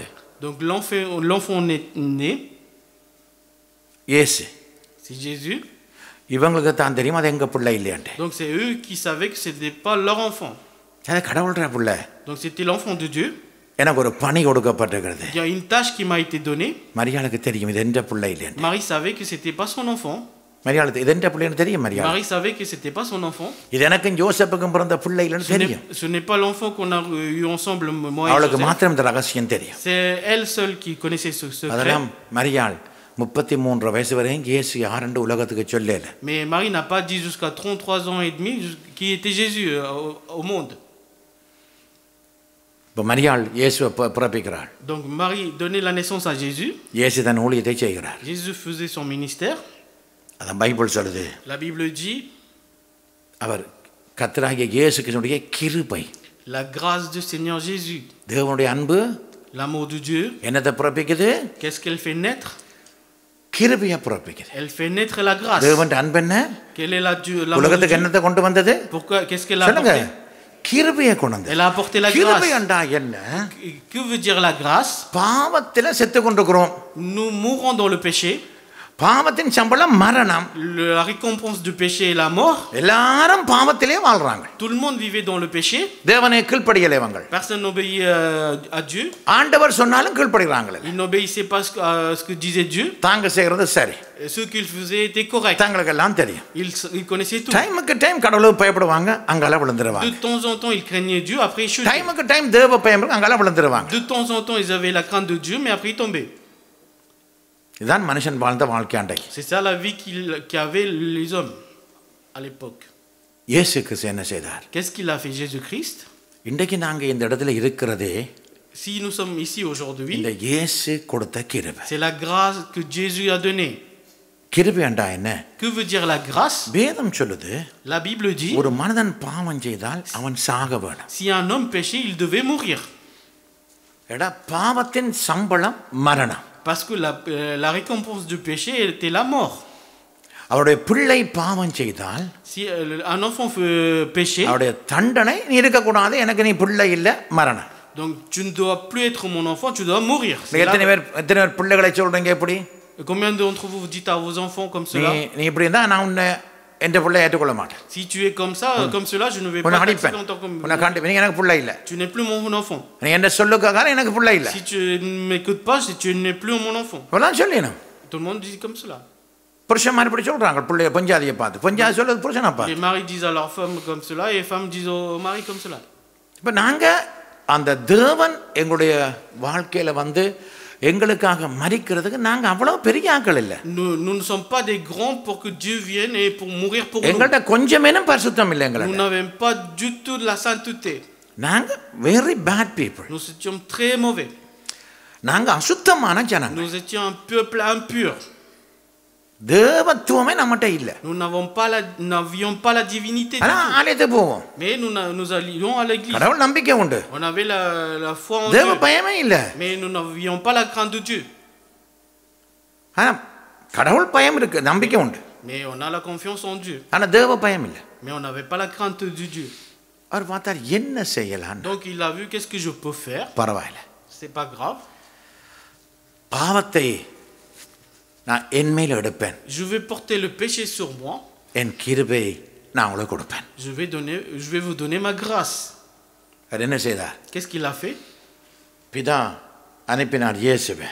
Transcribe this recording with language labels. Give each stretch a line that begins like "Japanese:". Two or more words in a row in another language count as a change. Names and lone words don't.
French: Donc l'enfant né.
Tamil: இயேசு.
French: C'est Jésus.
Tamil: இவங்களுக்கு தான் தெரியும் அது எங்க பிள்ளை இல்லையாண்டு.
French: Donc c'est eux qui savaient que c'était pas leur enfant.
Tamil: அது கடவுள்ற பிள்ளை.
French: Donc c'était l'enfant de Dieu.
Tamil: எனக்கு ஒரு பணி கொடுக்கப்பட்டிருக்கிறது.
French: Il y a une tâche qui m'a été donnée.
Tamil: மரியாளுக்கு தெரியும் இது எந்த பிள்ளை இல்லையாண்டு.
French: Marie savait que c'était pas son enfant.
Tamil: மரியாளுக்கு இது எந்த பிள்ளைன்னு தெரியும் மரியாள்.
French: Marie savait que c'était pas son enfant.
Tamil: இது எனக்கும் யோசேப்புக்கும் பிறந்த பிள்ளை இல்லைன்னு தெரியும்.
French: Ce n'est pas l'enfant qu'on a eu ensemble moi et
Tamil: அவளுக்கு
French: Joseph.
Tamil: மாத்திரம் இந்த ரகசியம் தெரியும்.
French: C'est elle seule qui connaissait ce secret.
Tamil: அதெல்லாம் மரியாள் 33 வயசு வரையும் இயேசு யாருன்னு உலகத்துக்கு சொல்லல.
French: Mais Marie n'a pas dit jusqu'à 33 ans et demi qui était Jésus au monde.
Tamil: இப்ப மரியாள் இயேசுவை பிறப்பிக்கிறாள்.
French: Donc Marie donnait la naissance à Jésus.
Tamil: இயேசு தன் ஊழியத்தை செய்கிறார்.
French: Jésus faisait son ministère.
Tamil: அதான் பைபிள் சொல்லுது.
French: La Bible dit
Tamil: அவர் கர்த்தராகிய இயேசு கிறிஸ்துவுடைய கிருபை.
French: la grâce du Seigneur Jésus.
Tamil: தேவனுடைய அன்பு
French: L'amour de Dieu.
Tamil: என்னத்தை பிறப்பிக்குது?
French: Qu'est-ce qu'elle fait naître?
Tamil: கிருபையை பிறப்பிக்குது.
French: Elle fait naître la grâce.
Tamil: தேவனுடைய அன்பு என்ன?
French: Quelle est l'amour de
Tamil: உலகத்துக்கு
French: Dieu?
Tamil: என்னத்தை கொண்டு வந்தது?
French: Pourquoi qu'est-ce qu'elle a
Tamil: சொல்லுங்க.
French: apporté?
Tamil: கிருபையை கொண்டு வந்தது.
French: Elle a apporté la grâce.
Tamil: கிருபை என்றா என்ன?
French: Que veut dire la grâce?
Tamil: பாவத்தில செத்து கொண்டிருக்கிறோம்.
French: Nous mourons dans le péché.
Tamil: பாவத்தின் சம்பளம் மரணம்.
French: La récompense du péché est la mort.
Tamil: எல்லாரும் பாவத்திலே வாழ்றாங்க.
French: Tout le monde vivait dans le péché.
Tamil: தேவனை கீழ்ப்படியலைவங்க.
French: Personne n'obéit à Dieu.
Tamil: ஆண்டவர் சொன்னாலும் கீழ்ப்படிறாங்க.
French: Ils n'obéissaient pas à ce que disait Dieu.
Tamil: தாங்க செய்யறது சரி.
French: Ce qu'ils faisaient était correct.
Tamil: தங்களுக்கு எல்லாம் தெரியும்.
French: Ils connaissaient tout.
Tamil: டைமுக்கு டைம் கடவுளுக்கு பயப்படுவாங்க, அங்கல விழுந்துருவாங்க.
French: De temps en temps, ils craignaient Dieu, après ils chutaient.
Tamil: டைமுக்கு டைம் தேவ பயம் அங்கல விழுந்துருவாங்க.
French: De temps en temps, ils avaient la crainte de Dieu, mais après ils tombaient.
Tamil: இதான் மனுஷன் வாழ்ந்த வாழ்க்கை அன்றைக்கு.
French: C'est ça la vie qu'avaient les hommes à l'époque.
Tamil: இயேசு கிறிஸ்து என்ன செய்தார்?
French: Qu'est-ce qu'il a fait Jésus-Christ?
Tamil: இன்றைக்கு நாங்க இந்த இடத்துல இருக்கிறதே
French: Si nous sommes ici aujourd'hui,
Tamil: இந்த இயேசு கொடுத்த கிருபை.
French: c'est la grâce que Jésus a donnée.
Tamil: கிருபை என்றா என்ன?
French: Que veut dire la grâce?
Tamil: வேதம் சொல்லுது
French: La Bible dit
Tamil: ஒரு மனிதன் பாவம் செய்தால் அவன் சாக வேணும்.
French: si un homme péchait, il devait mourir.
Tamil: எடா பாவத்தின் சம்பளம் மரணம்.
French: Parce que la récompense du péché était la mort.
Tamil: அவருடைய பிள்ளை பாவம் செய்தால்
French: Si un enfant fait pécher,
Tamil: அவருடைய தண்டனை நீ இருக்கக்கூடாது, எனக்கு நீ பிள்ளை இல்லை, மரணம்.
French: donc tu ne dois plus être mon enfant, tu dois mourir.
Tamil: எத்தனை பேர் பிள்ளைகளை சொல்றீங்க எப்படி?
French: Combien d'entre vous vous dites à vos enfants comme cela?
Tamil: நீ இப்படி இருந்தா நான் உன்னை என்ற பிள்ளை ஏற்றுக்கொள்ள மாட்டேன்.
French: Si tu es comme ça, comme cela, je ne vais
Tamil: உன்னை
French: pas
Tamil: அடிப்பேன்,
French: t'accepter en tant que
Tamil: உன்னை காண்டி எனக்கு பிள்ளை இல்லை,
French: tu n'es plus mon enfant.
Tamil: நீ என்ன சொல்லுக்காக எனக்கு பிள்ளை இல்லை.
French: Si tu ne m'écoutes pas, tu n'es plus mon enfant.
Tamil: இப்பதான் சொல்லணும்.
French: Tout le monde dit comme cela.
Tamil: புருஷன் மாதிரி இப்படி சொல்றாங்க பிள்ளைய பஞ்சாதியை பார்த்து. பஞ்சாதி சொல்றது புருஷனை பார்த்து.
French: Les maris disent à leurs femmes comme cela et les femmes disent aux maris comme cela.
Tamil: இப்ப நாங்க அந்த தேவன் எங்களுடைய வாழ்க்கையில வந்து எங்களுக்காக மரிக்கிறதுக்கு நாங்க அவ்வளவு பெரிய ஆட்கள் இல்ல.
French: Nous ne sommes pas des grands pour que Dieu vienne et pour mourir pour nous.
Tamil: எங்கள்ட்ட கொஞ்சமேனும் பரிசுத்தம் இல்லை எங்கள்ட்ட.
French: Nous n'avons pas du tout de la sainteté.
Tamil: நாங்க
English: very bad people.
French: Nous étions très mauvais.
Tamil: நாங்க அசுத்தமான ஜனங்கள்.
French: Nous étions un peuple impur.
Tamil: தேவத்துவமே நம்மகிட்ட இல்ல.
French: Nous n'avions pas la divinité.
Tamil: ஆனா ஆலயத்துக்கு போவோம்.
French: Mais nous allions à l'église.
Tamil: கடவுள் நம்பிக்கை உண்டு.
French: On avait la foi en
Tamil: தேவ
French: Dieu.
Tamil: பயமே இல்ல.
French: Mais nous n'avions pas la crainte de Dieu.
Tamil: ஆனா கடவுள் பயம் இருக்கு, நம்பிக்கை உண்டு.
French: Mais on a la confiance en Dieu.
Tamil: ஆனா தேவ பயம் இல்ல.
French: Mais on n'avait pas la crainte de Dieu.
Tamil: அவர் பார்த்தார் என்ன செய்யலாம்.
French: Donc il a vu qu'est-ce que je peux faire.
Tamil: பரவாயில்லை,
French: C'est pas grave.
Tamil: பாவத்தை நான் என் மேல் எடுப்பேன்,
French: Je vais porter le péché sur moi.
Tamil: என் கிருபை நான் உங்களுக்கு கொடுப்பேன்.
French: Je vais vous donner ma grâce.
Tamil: அவர் என்ன செய்தார்?
French: Qu'est-ce qu'il a fait?
Tamil: பிதா அனுப்பினார் இயேசுவை.